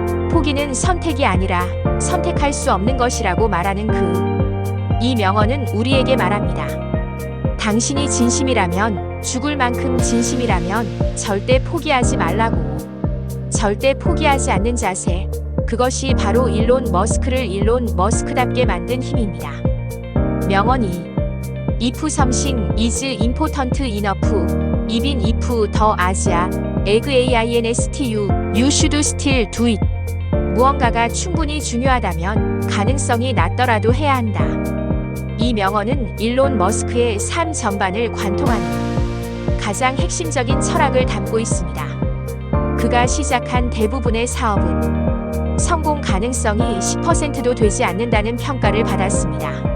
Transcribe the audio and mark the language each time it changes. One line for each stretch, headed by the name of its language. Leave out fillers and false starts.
Korean: 포기는 선택이 아니라 선택할 수 없는 것이라고 말하는 이 명언은 우리에게 말합니다. 당신이 진심이라면, 죽을 만큼 진심이라면 절대 포기하지 말라고. 절대 포기하지 않는 자세, 그것이 바로 일론 머스크답게 만든 힘입니다. 명언 2.
English: If something is important enough, even if the exist you should still do it.
Korean: 무언가가 충분히 중요하다면 가능성이 낮더라도 해야 한다. 이 명언은 일론 머스크의 삶 전반을 관통하는 가장 핵심적인 철학을 담고 있습니다. 그가 시작한 대부분의 사업은 성공 가능성이 10%도 되지 않는다는 평가를 받았습니다.